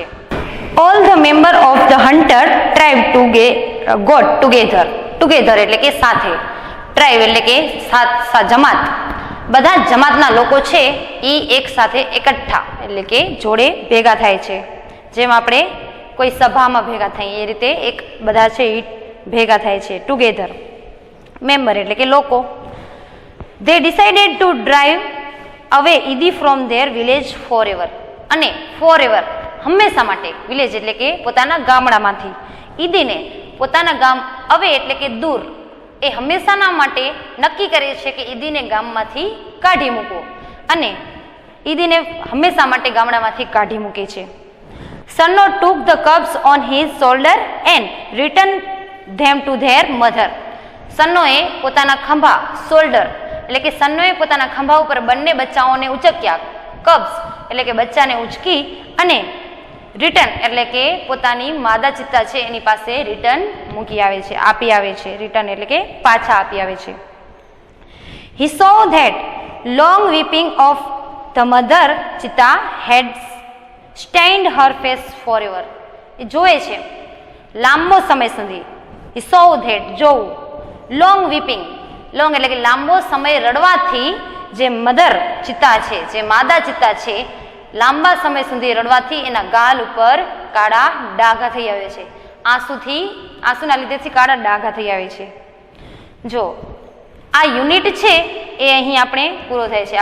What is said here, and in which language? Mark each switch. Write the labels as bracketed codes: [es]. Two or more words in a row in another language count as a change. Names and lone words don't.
[en] All the member of the hunter tribe got together [gu] એટલે કે સાથે, ટ્રાઇબ એટલે કે જમાત, બધા જમાતના લોકો છે એ એક સાથે એકઠા એટલે કે જોડે ભેગા થાય છે. જેમ આપણે કોઈ સભામાં ભેગા થઈએ એ રીતે એક બધા છે એ ભેગા થાય છે. ટુગેધર, મેમ્બર એટલે કે લોકો. [en] They decided to drive away Idi from their village forever, [gu] અને forever હંમેશા માટે, વિલેજ એટલે કે પોતાના ગામડામાંથી, ઈદીને પોતાના ગામ અવે એટલે કે દૂર એ હંમેશાના માટે નક્કી કરે છે કે ઈદીને ગામમાંથી કાઢી મૂકો અને ઈદીને હંમેશા માટે ગામડામાંથી કાઢી મૂકે છે. [en] સન્નો took the cubs on his shoulder and returned them to their mother. [gu] સન્નોએ પોતાના ખંભા શોલ્ડર એટલે કે સન્નોએ પોતાના ખંભા ઉપર બંને બચ્ચાઓને ઉચક્યા, કબ્સ એટલે કે બચ્ચાને ઉચકી અને રિટર્ન એટલે કે પોતાની માદા ચિત્તા છે એની પાસે રિટર્ન મૂકી આવે છે, આપી આવે છે. રિટર્ન એટલે કે પાછા આપી આવે છે. [en] He saw that long weeping of the mother cheetah had stained her face forever. [gu] એ જોવે છે લાંબો સમય સુધી. [en] He saw that [gu] જોવું, [en] long weeping, long [gu] એટલે કે લાંબો સમય રડવાથી જે મધર ચિત્તા છે, જે માદા ચિત્તા છે, લાંબા સમય સુધી રડવાથી એના ગાલ ઉપર કાળા ડાઘા થઈ આવે છે. આંસુના લીધેથી કાળા ડાઘા થઈ આવે છે. જો આ યુનિટ છે એ અહીં આપણે પૂરો થાય છે.